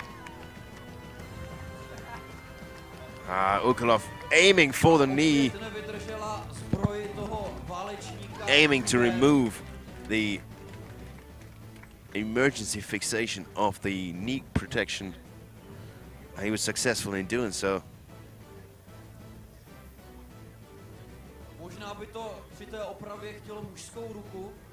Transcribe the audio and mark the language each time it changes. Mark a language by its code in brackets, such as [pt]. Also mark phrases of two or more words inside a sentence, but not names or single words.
[en] Ukolov aiming for the knee, aiming to remove the emergency fixation of the knee protection. And he was successful in doing so. [cs] Možná by to při té opravě chtělo mužskou ruku.